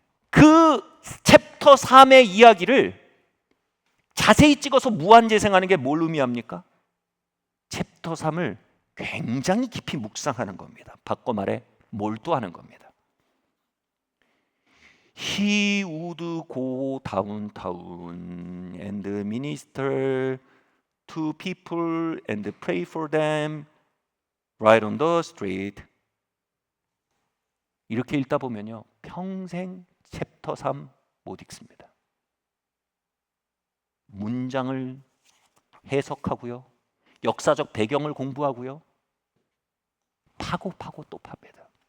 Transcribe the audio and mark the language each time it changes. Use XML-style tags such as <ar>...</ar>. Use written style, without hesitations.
<ko>그 챕터 3의 이야기를 자세히 찍어서 무한 재생하는 게 뭘 의미합니까? 챕터 3을 굉장히 깊이 묵상하는 겁니다. 바꿔 말해 몰두하는 겁니다.</ko> <en>He would go downtown and minister to people and pray for them right on the street.</en> <ko>이렇게 읽다 보면요, 평생 챕터 3 못 읽습니다. 문장을 해석하고요, 역사적 배경을 공부하고요, 파고 또 팝니다.</ko>